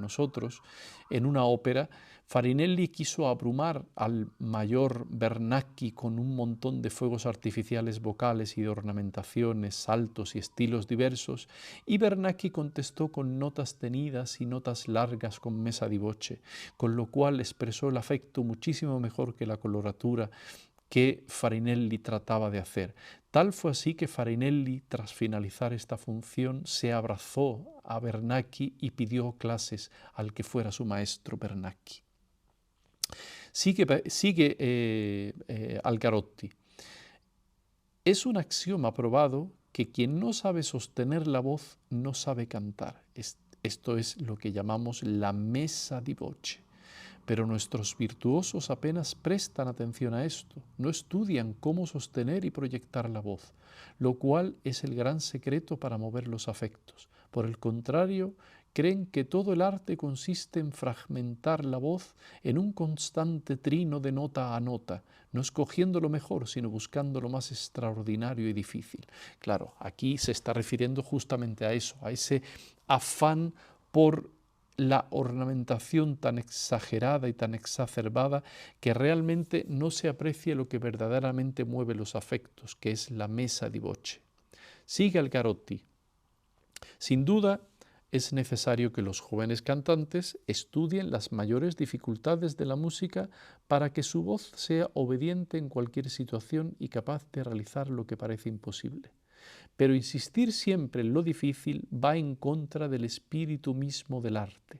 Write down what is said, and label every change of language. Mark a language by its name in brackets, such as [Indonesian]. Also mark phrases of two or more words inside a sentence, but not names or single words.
[Spanish] nosotros, en una ópera, Farinelli quiso abrumar al mayor Bernacchi con un montón de fuegos artificiales vocales y de ornamentaciones, saltos y estilos diversos, y Bernacchi contestó con notas tenidas y notas largas con [Italian] mesa di voce, [Spanish] con lo cual expresó el afecto muchísimo mejor que la coloratura que Farinelli trataba de hacer. Tal fue así que Farinelli, tras finalizar esta función, se abrazó a Bernacchi y pidió clases al que fuera su maestro Bernacchi. Sigue Algarotti. Es un axioma probado que quien no sabe sostener la voz no sabe cantar. Esto es lo que llamamos la [Italian] messa di voce. [Spanish] Pero nuestros virtuosos apenas prestan atención a esto, no estudian cómo sostener y proyectar la voz, lo cual es el gran secreto para mover los afectos. Por el contrario, creen que todo el arte consiste en fragmentar la voz en un constante trino de nota a nota, no escogiendo lo mejor, sino buscando lo más extraordinario y difícil. Claro, aquí se está refiriendo justamente a eso, a ese afán por la ornamentación tan exagerada y tan exacerbada que realmente no se aprecia lo que verdaderamente mueve los afectos, que es la [Italian] messa di voce. [Spanish] Sigue Algarotti. Sin duda, es necesario que los jóvenes cantantes estudien las mayores dificultades de la música para que su voz sea obediente en cualquier situación y capaz de realizar lo que parece imposible. Pero insistir siempre en lo difícil va en contra del espíritu mismo del arte.